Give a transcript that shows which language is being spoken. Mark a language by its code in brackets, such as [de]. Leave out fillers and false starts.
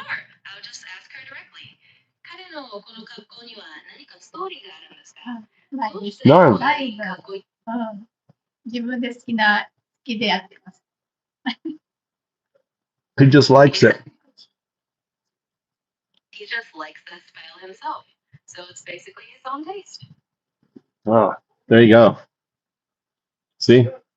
[en] I'll just ask her directly. [ja] 彼のこの格好には何かストーリーがあるんですか？どうしてこんなにかっこいい？自分で好きでやってます。 [en] He just likes it. He just likes the style himself. So it's basically his own taste. Oh, there you go. See?